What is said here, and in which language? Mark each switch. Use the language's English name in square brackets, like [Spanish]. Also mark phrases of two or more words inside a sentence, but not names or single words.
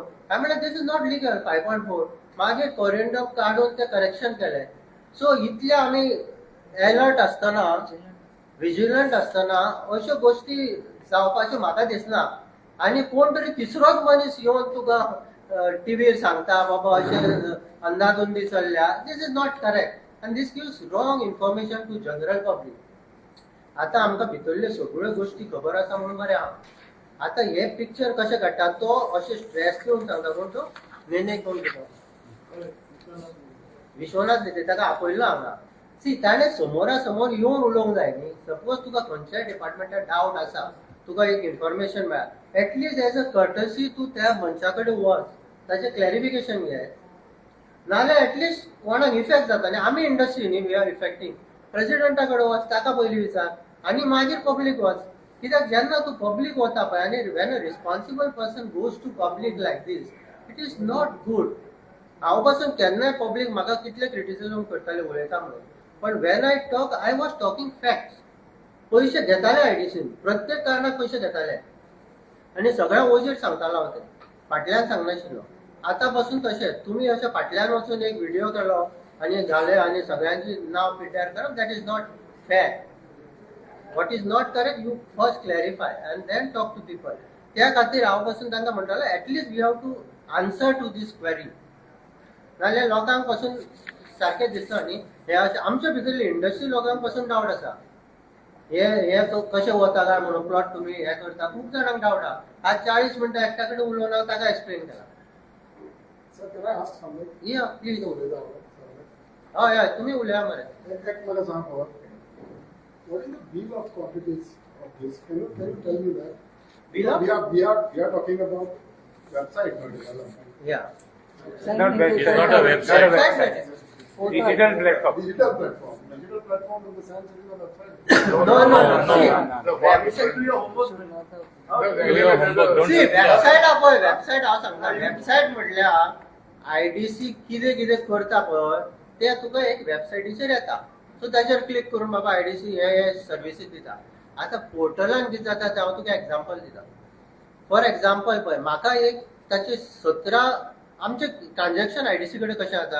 [Konkani] हांवें म्हणलें [English] this is not legal [Konkani] 5.4. मागीर कोरिएंडम काडून ते करेक्शन केलें. सो इतले आमी अलर्ट आसतना, विजिलंट आसतना अश्यो गोश्टी जावपाच्यो म्हाका दिसना. आनी कोण तरी तिसरोच मनीस येवन तुका टीव्हीर सांगता बाबा अशें अंदाधुंदी चल्ल्या, [English] this is not correct and this gives wrong information to general public. [Konkani] आतां आमकां भितरल्यो सगळ्यो गोश्टी खबर आसा म्हणून बरें आहा. आतां हे पिक्चर कशें काडटा, तो अशें स्ट्रेस घेवन सांगता कोण तो नेने कोण घेतो विश्वनाथ नेते, ताका आपयल्लो हांगा. सी ताणें समोरा समोर येवन उलोवंक जाय न्ही. सपोज तुका खंयच्याय डिपार्टमेंटात डावट आसा, तुका एक इन्फॉर्मेशन मेळ्ळा, [English] at least as a courtesy [Konkani] तूं त्या मनशा कडेन वच, ताचें क्लॅरिफिकेशन घे. नाजाल्यार एटलीस्ट कोणाक इफेक्ट जाता न्ही. आमी इंडस्ट्री न्ही, [English] we are affecting. [Konkani] प्रेसिडेंटा कडेन वच, ताका पयलीं विचार आनी मागीर पब्लीक वच. कित्याक जेन्ना तूं पब्लीक वता पळय आनी [English] when a responsible person goes to public like this, it is not good. [Konkani] हांव पासून केन्नाय पब्लीक म्हाका कितले क्रिटिसिजम करताले उलयता म्हणून, पण [English] when I talk I was talking facts. [Konkani] पयशे घेताले आयडीसीन, प्रत्येक कारणाक पयशे घेताले आनी सगळ्या ओजीर सांगतालो हांव ते, फाटल्यान सांगनाशिल्लो. आतां पासून तशेंच तुमी अशें फाटल्यान वचून एक व्हिडिओ केलो आनी घाले आनी सगळ्यांची नांव पिड्ड्यार करप, [English] that is not fair. what is not correct you first clarify and then talk to people. [Konkani] त्या खातीर हांव पासून तांकां म्हणटालो एटलीस्ट [English] we have to answer to this query. [Konkani] नाजाल्यार लोकांक पासून सारकें दिसता न्ही. हे अशें आमच्या भितरली इंडस्ट्री लोकांक पासून डावट आसा. हे कशें वता काय म्हणून प्लॉट तुमी हे करता, खूब जाणांक डावट आहा. आज 40 मिनटां एकट्या कडेन उलोवन हांव ताका एक्सप्लेन केला. [English] Sir, can I ask something? yeah please. What [Konkani] हय हय तुमी उलया मरे. [English] is the bill of quantities of this? Can you tell me that? Bill of? We are talking about website not development. yeah Not web- It's not a website. Digital platform. Digital platform. Digital platform in the sense it is a website. No. See, The website do your homework. Do your homework, don't see sit [Konkani] वेबसायट हा पळय, वेबसायट हांव सांगता. वेबसायट म्हटल्यार आयडीसी कितें कितें करता पळय ते तुका एक वेबसायटीचेर येता. सो ताचेर क्लिक करून बाबा आयडीसी हे सर्विसीस दिता. आतां पोर्टलान कितें जाता ते हांव तुका एग्जांपल दिता. [English] for example [Konkani] पळय, म्हाका एक ताचे 17 आमचे ट्रान्झॅक्शन आयडीसी कडेन कशें जाता.